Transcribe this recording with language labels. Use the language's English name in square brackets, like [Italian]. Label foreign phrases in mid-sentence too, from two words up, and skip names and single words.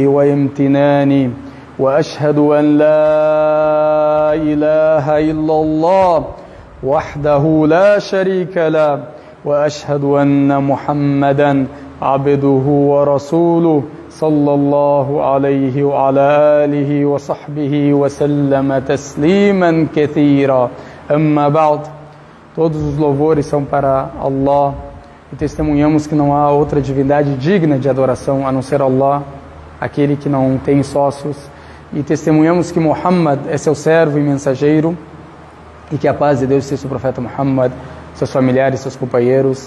[Arabic] وامتنانه وأشهد أن لا إله إلا الله وحده لا شريك له وأشهد أن محمدا عبده ورسوله صلى الله عليه وعلى آله وصحبه وسلم تسليما كثيرا أما بعد. [Portuguese] Todos os louvores são para Allah e testemunhamos que não há outra divindade digna de adoração a não ser Allah, aquele que não tem sócios, e testemunhamos que Muhammad é seu servo e mensageiro e que a paz de Deus seja sobre o profeta Muhammad, seus familiares, seus companheiros.